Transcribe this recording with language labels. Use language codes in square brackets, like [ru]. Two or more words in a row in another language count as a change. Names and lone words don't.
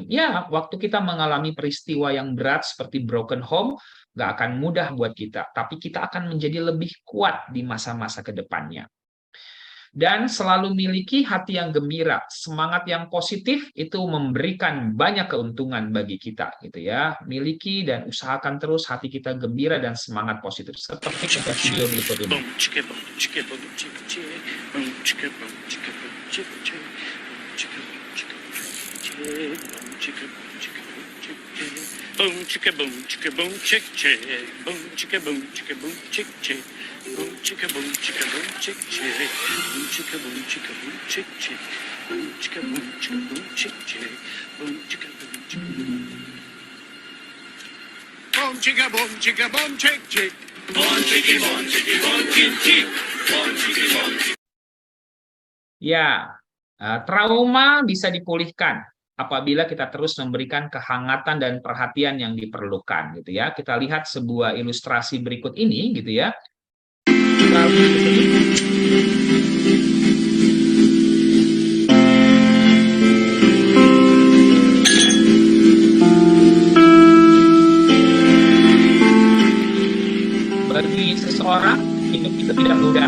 [id] Ya, waktu kita mengalami peristiwa yang berat seperti broken home, nggak akan mudah buat kita, tapi kita akan menjadi lebih kuat di masa-masa ke depannya. Dan selalu miliki hati yang gembira, semangat yang positif itu memberikan banyak keuntungan bagi kita gitu ya. Miliki dan usahakan terus hati kita gembira dan semangat positif seperti kita video berikut ini. [en] Boom chicka boom chicka boom chick chick. Boom chicka boom chicka boom chick chick. Boom chicka boom chicka boom chick chick. Boom chicka boom chicka boom chick chick. Boom chicka boom chicka boom chick chick. Boom chicka boom chicka boom. Boom chicka boom chicka boom chick chick. Boom chicky boom chicky boom chick chick. Boom chicky boom. [id] Ya, trauma bisa dipulihkan apabila kita terus memberikan kehangatan dan perhatian yang diperlukan gitu ya. Kita lihat sebuah ilustrasi berikut ini gitu ya. Bagi seseorang hidup itu tidak mudah.